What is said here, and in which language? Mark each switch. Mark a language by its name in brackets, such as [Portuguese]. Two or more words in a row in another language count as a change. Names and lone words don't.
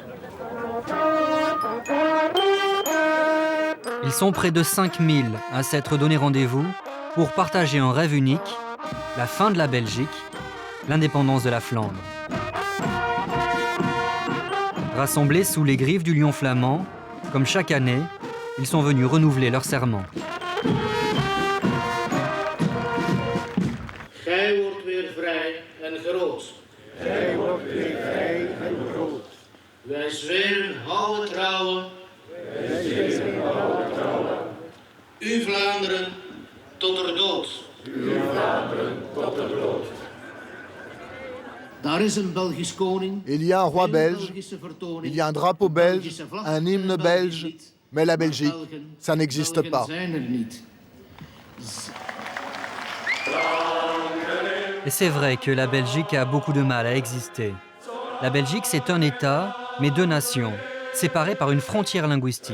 [French] Ils sont près de 5000 à s'être donné rendez-vous pour partager un rêve unique, la fin de la Belgique, l'indépendance de la Flandre. Rassemblés sous les griffes du lion flamand, comme chaque année, ils sont venus renouveler leur serment. [Dutch] Gij wordt weer vrij en groot. Gij wordt weer vrij en groot. Wij zweren houden trouwen. Wij zweren houden trouwen. U Vlaanderen tot er dood. U Vlaanderen tot er dood. Daar is een Belgisch koning. [French] Il y a un roi belge, il y a un drapeau belge, un hymne belge, mais la Belgique, ça n'existe pas. Et c'est vrai que la Belgique a beaucoup de mal à exister. La Belgique, c'est un État, mais deux nations, séparées par une frontière linguistique.